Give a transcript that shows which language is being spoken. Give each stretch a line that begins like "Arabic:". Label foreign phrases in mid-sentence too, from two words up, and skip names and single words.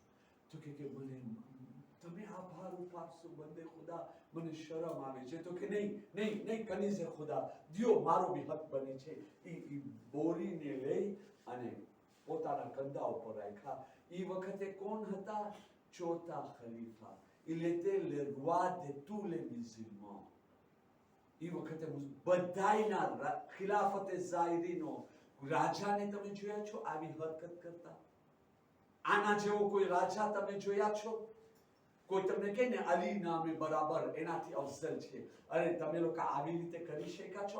Gujarati: તો કે મને તમે આ ભાર ઉપાડશો, બંદે ખુદા, મને શરમ આવે છે. તો કે નહીં કનીઝે ખુદા, દ્યો, મારો બી હક બને છે. એ બોરીને લઈ અને પોતાના કંધા ઉપર રાખ્યા. એ વખતે કોણ હતા? ચોથા ખલીફા.
French: Il était le roi de tous les musulmans.
Gujarati: એ વખતે બધાયના ખિલાફતે ઝાયરીનો રાજાને તમે જોયા છો આવી હરકત કરતા? આના જેવો કોઈ રાજા તમે જોયા છો? કોઈ તમને કહે ને અલી નામે બરાબર એનાથી અફઝલ છે, અરે તમે લોકો આવી રીતે કરી શક્યા છો?